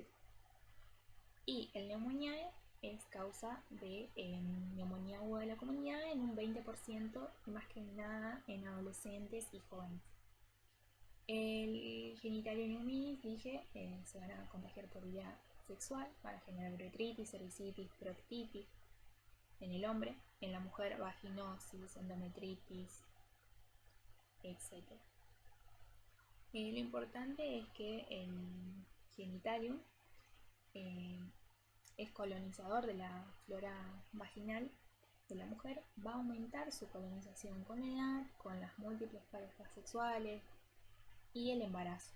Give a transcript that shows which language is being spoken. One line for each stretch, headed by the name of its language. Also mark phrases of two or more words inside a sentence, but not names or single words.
Spanish: Y el pneumoniae es causa de neumonía aguda de la comunidad en un 20% y más que nada en adolescentes y jóvenes. El genitalium y hominis, dije, se van a contagiar por vía sexual, van a generar uretritis, cervicitis, proctitis en el hombre, en la mujer vaginosis, endometritis, etc. Lo importante es que el genitalium es colonizador de la flora vaginal de la mujer, va a aumentar su colonización con la edad, con las múltiples parejas sexuales y el embarazo.